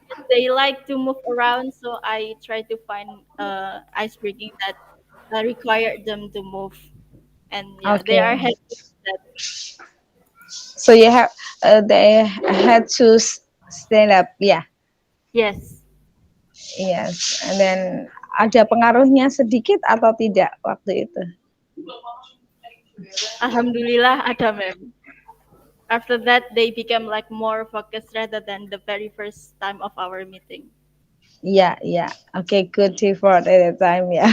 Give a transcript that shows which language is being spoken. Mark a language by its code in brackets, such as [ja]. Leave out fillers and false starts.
[en] They like to move around, so I try to find ice breaking that require them to move, and yeah, they are Okay. happy with that. So you have they had to stand up. Yeah. Yes, Yes. And then [id] ada pengaruhnya sedikit atau tidak waktu itu? Alhamdulillah ada, ma'am. [en] After that, they became like more focused rather than the very first time of our meeting. [id] Iya, iya. [en] Oke, good effort at the time ya.